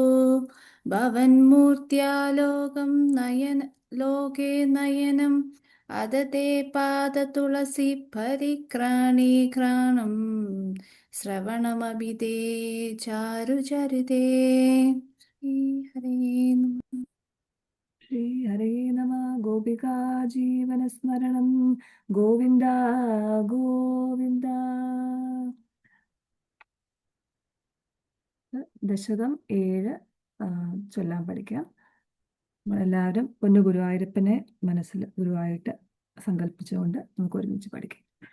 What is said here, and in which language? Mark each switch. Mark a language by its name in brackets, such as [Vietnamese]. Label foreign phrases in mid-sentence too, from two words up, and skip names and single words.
[Sanskrit] भवन्मूर्त्यालोकं नयन लोके नयनम् अदते पादतुलसी परिक्राणे घ्राणं श्रवणमभिते चारुचरिते। ഹരേ നമഃ. ശ്രീ ഹരേ നമ. ഗോപികാ ജീവനസ്മരണം ഗോവിന്ദ ഗോവിന്ദ. [Malayalam] ദശകം 7 ചൊല്ലാൻ പഠിക്കാം. നമ്മളെല്ലാവരും പൊന്നു ഗുരുവായൂരപ്പനെ മനസ്സിൽ ഗുരുവായിട്ട് സങ്കല്പിച്ചുകൊണ്ട് നമുക്ക് ഒരുമിച്ച് പഠിക്കാം.